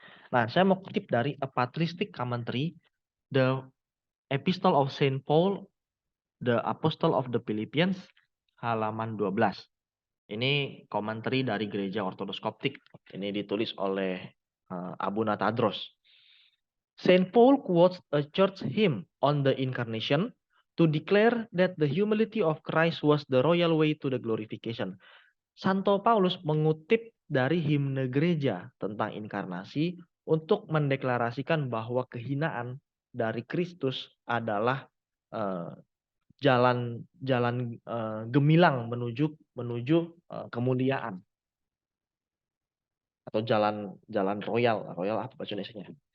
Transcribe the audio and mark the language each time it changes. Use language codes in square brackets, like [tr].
[id] Nah, saya mau kutip dari A Patristic Commentary, The Epistle of Saint Paul, the Apostle of the Philippians, halaman 12. Ini komentari dari Gereja Ortodoks Koptik. Ini ditulis oleh Abuna Tadros. [en] Saint Paul quotes a church hymn on the Incarnation to declare that the humility of Christ was the royal way to the glorification. [id] Santo Paulus mengutip dari himne gereja tentang inkarnasi untuk mendeklarasikan bahwa kehinaan dari Kristus adalah jalan gemilang menuju kemuliaan, atau jalan royal apa bahasa Indonesianya.